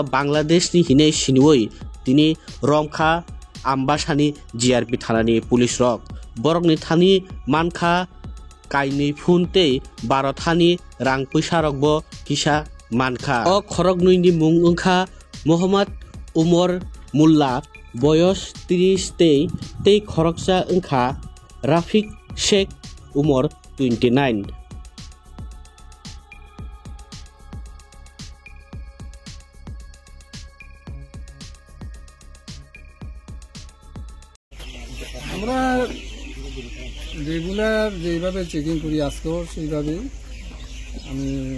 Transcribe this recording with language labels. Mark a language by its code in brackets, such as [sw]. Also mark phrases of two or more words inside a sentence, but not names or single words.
[trp] Bangladesh ni hinei siniwoi tini romkha Ambashani GRP thanani police rok borokni thani mankha kaini phunte Bharothani rang paisa rokbo kisa Mankha o khoroknui ni mung wngkha Mohammad Umar Mulla boyos 30 tei khoroksa wngkha Rafiq Sheikh Umar 29 [bn] আমরা রেগুলার যেভাবে চেকিং করি আজকেও সেইভাবে আমি